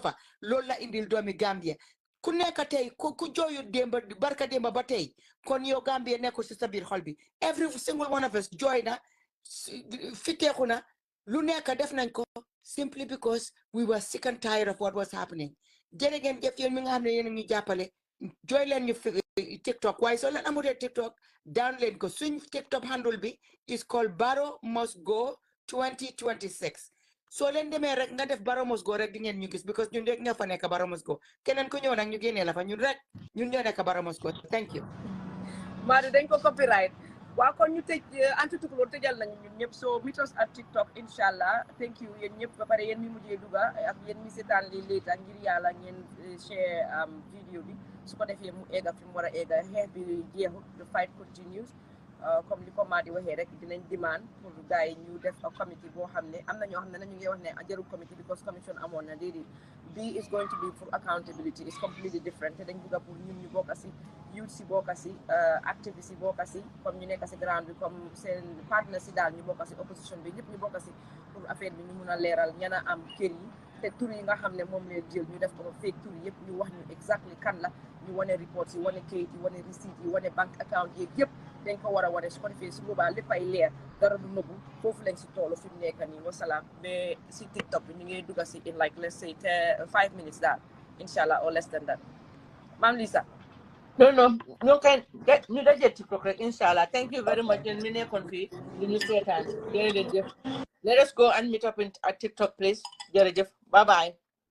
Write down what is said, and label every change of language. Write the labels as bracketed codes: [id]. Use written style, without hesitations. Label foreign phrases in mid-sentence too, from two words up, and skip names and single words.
[wo] fa loolu la indil doomi Gambia ku nekk tey ku jooyu démba barka démba ba tey kon yow Gambia nekkul si sa biir xol bi [en] every single one of us [wo] jooy na fiteeku na lu nekk def nañ ko [en] simply because we were sick and tired of what was happening [wo] jërë ngeen jëf yéen mi nga xam ne yéen ñu jàppale jooy leen ñu fi TikTok waaye soo leen amutee TikTok down leen ko suñ TikTok handle bi [en] is called [wo] Barrow Must Go 2026 soo leen demee rek nga def Baramos Go rek di ngeen ñu gis because ñun rek ñoo fa nekk Baramos Go keneen ku ñëw nag ñu génnee la fa ñun rek ñun ñoo nekk Baramos Go [en] thank you [wo] Madu dañ ko copyright waa kon ñu tëj anti tukulóor tëjal nañu ñun ñëpp [en] so meet us at TikTok [wo] inshallah [en] thank you [wo] yéen ñëpp ba pare yéen mi mujjee duga ak yéen mi seetaan li later ngir yàlla ngeen share vidéo bi su ko defee mu egga fi mu war a egga xeex bi jeexut [en] the fight continues [wo] comme li ko Madi waxee rek dinañ demand pour gars yi ñu def a committee boo xam ne am na ñoo xam ne ñu ngi wax ne jarul committee because commission amoon na déedéet bii [en] is going to be for accountability is completely [wo] different te dañ bëgg pour ñun ñu bokk si youth si bokk si activiste si bokk si comme ñu nekk si ground bi comme seen partner si daal ñu bokk si opposition bi ñëpp ñu bokk si pour affaire bi ñu mun a leeral ñan a am kër yi te tur yi nga xam ne moom leen jël ñu def ko fake tur yëpp ñu wax ñu exactly kan la ñu wane reports yi wane kayit yi wane receipt yi wane [en] bank account [wo] yi yëpp dañ ko war a wane su ko defee su boobaa lépp ay leer dara du nëbbu foofu lañ si toolu fi mu nekk nii wasalaam ba si TikTok bi ñu ngi dugga si [en] in like let's say 5 minutes [wo] daal inshallah [en] or less than that [wo] Ma'am Lisa non ñu koy ñu dajee TikTok rek inshallah [en] thank you very much [wo] yéen mi nekkoon fii di ñu seetaan jërëjëf [en] let us go and meet up at TikTok please [wo] jërëjëf bye bye